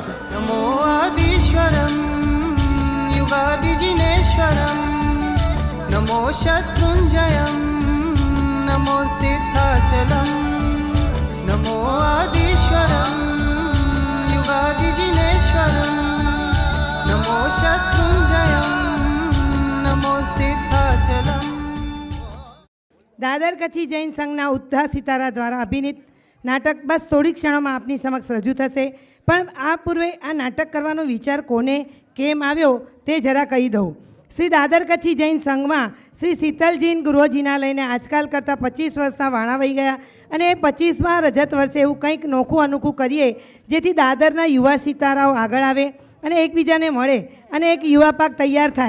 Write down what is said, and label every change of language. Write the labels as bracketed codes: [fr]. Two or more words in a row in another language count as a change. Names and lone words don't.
[sa] नमो आदिश्वरम युगादिजिनेश्वरम, नमो शत्रुंजयम, नमो सिद्धाचलम, नमो आदिश्वरम युगादिजिनेश्वरम, नमो शत्रुंजयम, नमो सिद्धाचलम। [gu] દાદર કચ્છી જૈન સંઘના ઉદ્ધા સિતારા દ્વારા અભિનીત નાટક બસ થોડી ક્ષણોમાં આપની સમક્ષ રજૂ થશે. પણ આ પૂર્વે આ નાટક કરવાનો વિચાર કોને કેમ આવ્યો તે જરા કહી દઉં. શ્રી દાદર કચ્છી જૈન સંઘમાં શ્રી શીતલજીન ગૃહજીના લઈને આજકાલ કરતાં 25 વર્ષના વાણા વહી ગયા અને 25મા રજત વર્ષે એવું કંઈક નોખું અનોખું કરીએ જેથી દાદરના યુવા સિતારાઓ આગળ આવે અને એકબીજાને મળે અને એક યુવા પાક તૈયાર થાય.